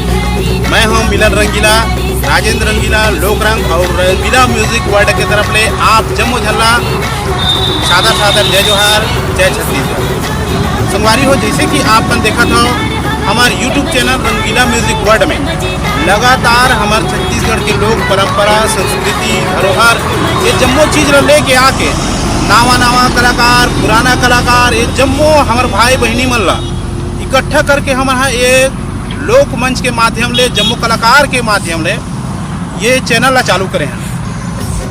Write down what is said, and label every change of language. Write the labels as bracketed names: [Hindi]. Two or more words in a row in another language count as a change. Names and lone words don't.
[Chhattisgarhi] मैं हूं मिलन रंगीला, राजेंद्र रंगीला, लोक रंग और रंगीला म्यूजिक वर्ल्ड की तरफ ले आप जम्मू झल्ला सादर सादर जय जोहार, जय छत्तीसगढ़। संगवारी हो, जैसे कि आपने देखा था हमारे YouTube चैनल रंगीला म्यूजिक वर्ल्ड में लगातार हमारे छत्तीसगढ़ के लोक परंपरा, संस्कृति, धरोहर ये जम्मो चीज़ लेके आके नावा नावा कलाकार, पुराना कलाकार ये जम्मो हमारे भाई बहनी मन ला इकट्ठा करके हमारा एक लोक मंच के माध्यम ले, जम्मू कलाकार के माध्यम ले ये चैनल ला चालू करे हैं।